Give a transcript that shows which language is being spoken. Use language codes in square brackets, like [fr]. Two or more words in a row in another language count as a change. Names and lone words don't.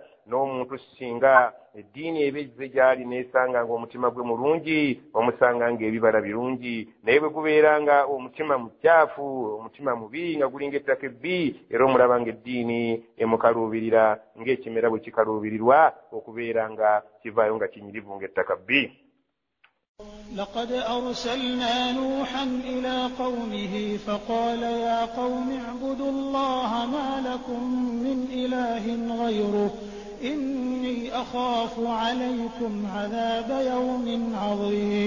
[lg] N'omuntu singa eddiini ebezze gy'ali neesanga ng'omutima gwe mulungi omusanga ng'ebibala birungi naye bwe gubeera nga omutima mukyafu omutima mubi nga gulinga ettaka ebbi era omulaba ng'eddiini emukaluubirira ng'ekimera bwe kikaluubirirwa okubeera nga kivaayo nga kinyirivu ng'ettaka bbi. [ar] لقد أرسلنا نوحا إلى قومه فقال يا قوم اعبدوا الله ما لكم من إله غيره إني أخاف عليكم عذاب يوم عظيم.